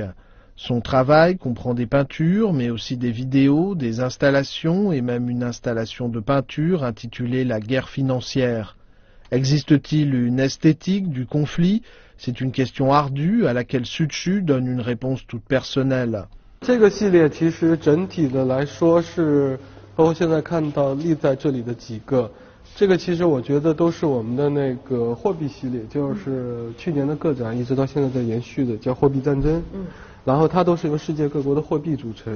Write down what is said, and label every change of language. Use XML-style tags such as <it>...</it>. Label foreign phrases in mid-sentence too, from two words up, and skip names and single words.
<fr>Son travail comprend des peintures, mais aussi des vidéos, des installations et même une installation de peinture intitulée « La guerre financière ». Existe-t-il une esthétique du conflit? C'est une question ardue à laquelle Su Chu donne une réponse toute personnelle.</fr> <zh>这个系列其实整体的来说是，包括现在看到立在这里的几个，这个其实我觉得都是我们的那个货币系列，就是去年的个展一直到现在在延续的，叫货币战争。然后它都是由世界各国的货币组成。</zh>